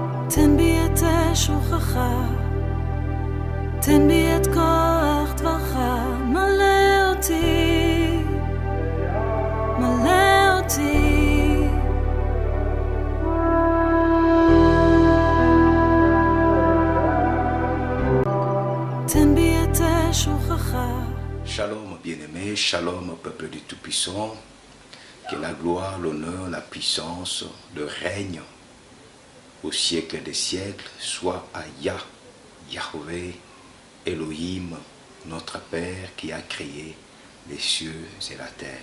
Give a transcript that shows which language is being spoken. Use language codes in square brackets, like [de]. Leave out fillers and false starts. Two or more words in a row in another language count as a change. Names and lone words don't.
[he] תן בי את שוכחך, תן בי את כוח דברך, מלא אותי, מלא אותי. תן בי את שוכחך. [fr] Shalom bien-aimé, shalom au peuple du Tout-Puissant, que la gloire, l'honneur, la puissance, le règne au siècle des siècles soit à Yahweh, Elohim, notre Père qui a créé les cieux et la terre.